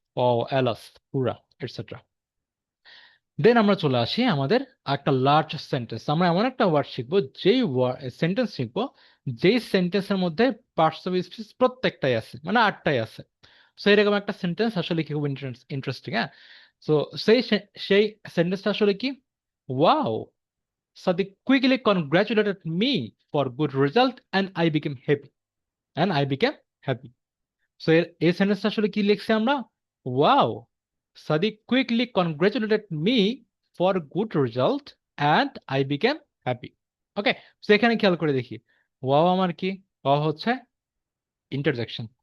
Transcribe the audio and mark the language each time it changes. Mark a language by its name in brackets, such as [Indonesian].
[Bangla] ও, alas, পুরা, etcetera. দেন আমরা চলে আসি আমাদের একটা লার্জ সেন্টেন্স। আমরা এমন একটা ওয়ার্ড শিখবো, যেই সেন্টেন্স শিখবো, যেই সেন্টেন্সের মধ্যে পার্টস অফ স্পিচ প্রত্যেকটাই আছে, মানে আটটাই আছে। সো এরকম একটা সেন্টেন্স আসলে কি খুব ইন্টারেস্টিং, হ্যাঁ। সো সেই সেন্টেন্সটা আসলে কি, wow, [English] Sadiq quickly congratulated me for good result and I became happy. And I became happy. [Bangla] So এই সেন্টেন্সটা আসলে কি লিখছি আমরা, wow, [English] Sadiq quickly congratulated me for good result and I became happy. [Bangla] Okay, so এখানে খেয়াল করে দেখি, ওয়াও আমার কি, ওয়াও হচ্ছে ইন্টারজেকশন।